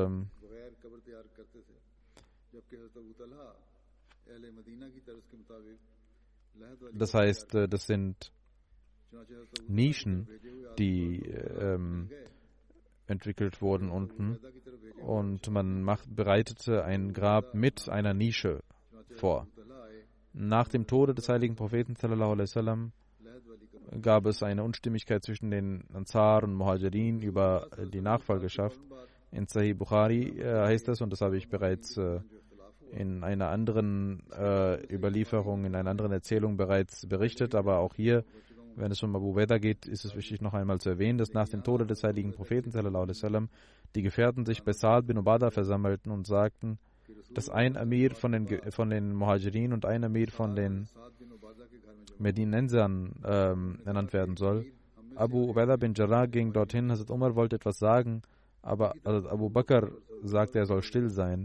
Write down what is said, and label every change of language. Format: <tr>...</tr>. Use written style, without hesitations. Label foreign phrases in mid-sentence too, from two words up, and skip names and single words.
<de>das heißt, das sind Nischen, die entwickelt wurden unten, und man bereitete ein Grab mit einer Nische vor. Nach dem Tode des heiligen Propheten</de> <ar>صلى الله عليه وسلم</ar> <de>gab es eine Unstimmigkeit zwischen den Ansar und Muhajirin über die Nachfolgeschaft. In Sahih Bukhari heißt das, und das habe ich bereits in einer anderen Überlieferung, in einer anderen Erzählung bereits berichtet, aber auch hier, wenn es um Abu Ubaidah geht, ist es wichtig, noch einmal zu erwähnen, dass nach dem Tode des heiligen Propheten</de> <ar>صلى الله عليه وسلم</ar> <de>die Gefährten sich bei Sa'ad bin Ubadah versammelten und sagten, dass ein Amir von den Muhajirin und ein Amir von den Medinensern ernannt werden soll. Abu Ubaidah bin Jarrah ging dorthin, Hazrat Umar wollte etwas sagen, aber Hazrat Abu Bakr sagte, er soll still sein.</de>